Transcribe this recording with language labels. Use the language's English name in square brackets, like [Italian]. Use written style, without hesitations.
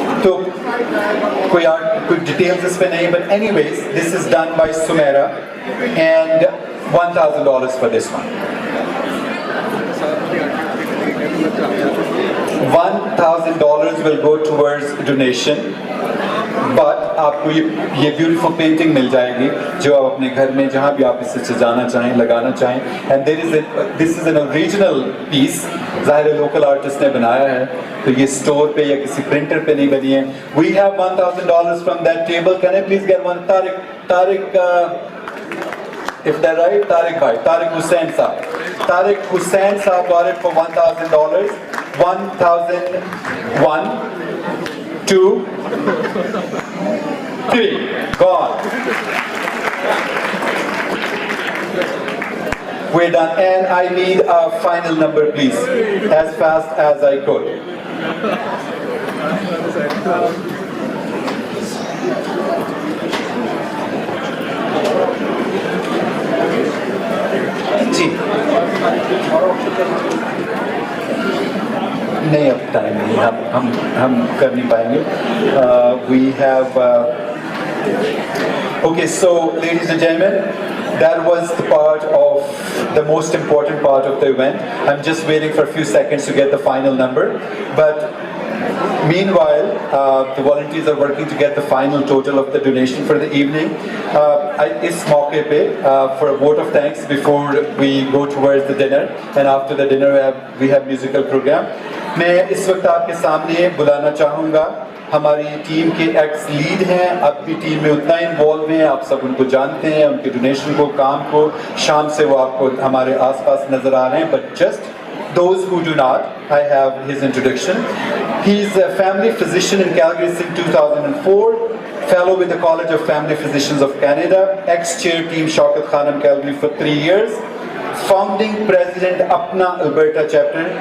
[Hindi] तो कोई details इस पे नहीं, [English] but anyways, this is done by Sumaira, and $1,000 for this one. $1,000 will go towards donation. [Hindi] But आपको ये ब्यूटीफुल पेंटिंग मिल जाएगी जो आप अपने घर में जहाँ भी आप इसे सजाना चाहें, लगाना चाहें। [English] and this is an original piece, [Hindi] ज़ाहिर है लोकल आर्टिस्ट ने बनाया है, तो ये स्टोर पे या किसी प्रिंटर पे नहीं बनी है। [English] We have $1,000 from that table. Can I please get one? Tariq if they're right, Tariq Hussain Saab. Tariq Hussain Saab got it for $1,000. 1,001, 2, 3. Gone. We're done. And I need a final number, please. As fast as I could. [Hindi] जी नहीं, अब time नहीं, हम कर नहीं पाएंगे। [English] We have okay, so ladies and gentlemen, that was the part of the most important part of the event. I'm just waiting for a few seconds to get the final number, but meanwhile, the volunteers are working to get the final total of the donation for the evening. [Hindi] इस मौके पे [English] for a vote of thanks before we go towards the dinner, and after the dinner we have musical program. [Hindi] मैं इस वक्त आपके सामने बुलाना चाहूँगा हमारी टीम के एक्स लीड हैं, अब भी टीम में उतना इन्वॉल्व हैं, आप सब उनको जानते हैं, उनके डोनेशन को, काम को, शाम से वो आपको हमारे आसपास नजर आ रहे हैं। [English] But just those who do not, I have his introduction. He's a family physician in Calgary since 2004, fellow with the College of Family Physicians of Canada, ex-chair team Shaukat Khanum Calgary for 3 years, founding president Apna Alberta chapter.